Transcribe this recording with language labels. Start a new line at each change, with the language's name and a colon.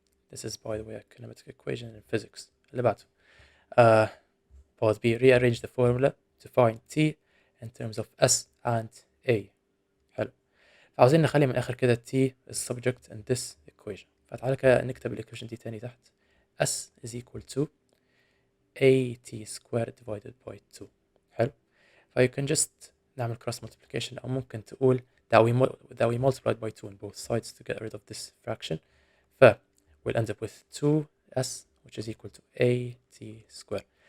English: This is, by the way, a kinematic equation in physics.
Arabic: اللي بعده,
English: part B. Rearrange the formula to find T in terms of S and A.
Arabic: حلو. عاوزين نخلي من الآخر كده
English: T is subject in this equation.
Arabic: فتعال كده نكتب الإيكويشن دي تاني تحت.
English: S is equal to AT squared divided by 2.
Arabic: حلو.
English: You can just
Arabic: نعمل
English: cross multiplication,
Arabic: أو ممكن تقول
English: that we multiplied by 2 on both sides to get rid of this fraction. We'll end up with 2s which is equal to AT squared.